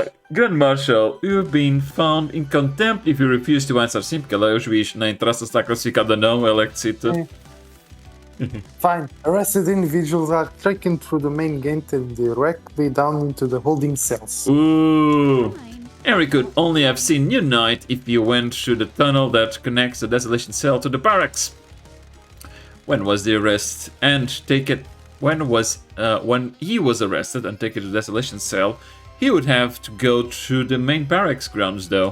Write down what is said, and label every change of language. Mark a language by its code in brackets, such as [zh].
[en] Grand Marshal, you've been found in contempt if you refuse to answer. [pt] Sim, porque ele é o juiz, não interessa se está classificado ou não, ele é que decide. [en] Fine. Arrested individuals are taken through the main gate and directly down into the holding cells. Ooh. Henry could only have seen New Night if he went through the tunnel that connects the desolation cell to the barracks. When was the arrest and taken? When he was arrested and taken to the desolation cell, he would have to go through the main barracks grounds, though.